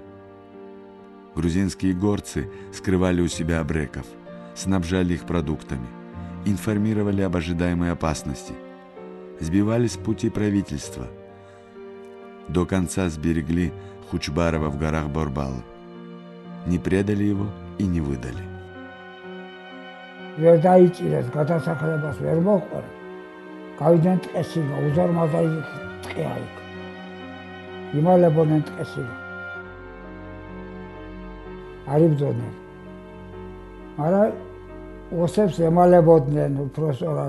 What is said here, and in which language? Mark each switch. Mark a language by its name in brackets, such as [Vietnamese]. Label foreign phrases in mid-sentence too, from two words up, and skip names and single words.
[Russian] Грузинские горцы скрывали у себя абреков, снабжали их продуктами, информировали об ожидаемой опасности, сбивали с пути правительства. До конца сберегли Хучбарова в горах Борбал. Не предали его и не выдали. [Georgian] ვერ დაიჭირეს გადასახლებას ვერ მოყვა. გავიდნენ ტყეში, უზარმაზა ტყეა იქ. იმალებოდნენ ტყეში. არ იბრძოდნენ. მაგრამ ოსებს ემალებოდნენ უпроსორად.